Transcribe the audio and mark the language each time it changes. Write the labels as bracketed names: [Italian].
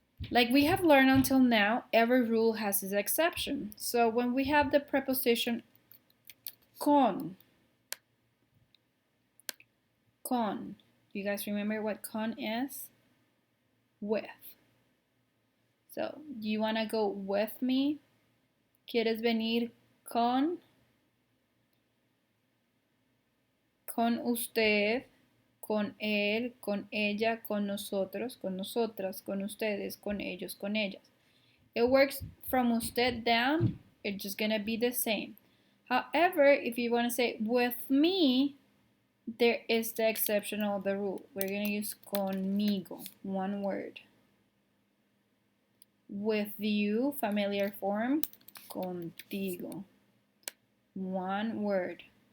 [English] Like we have learned until now, every rule has its exception. So when we have the preposition con, do you guys remember what con is? With. So, do you want to go with me? [Spanish] ¿Quieres venir con usted, con él, con ella, con nosotros, con nosotras, con ustedes, con ellos, con ellas? [English] It works from usted down, it's just gonna be the same. However, if you want to say with me, there is the exception of the rule. We're gonna use conmigo, one word. With you, familiar form, contigo, one word.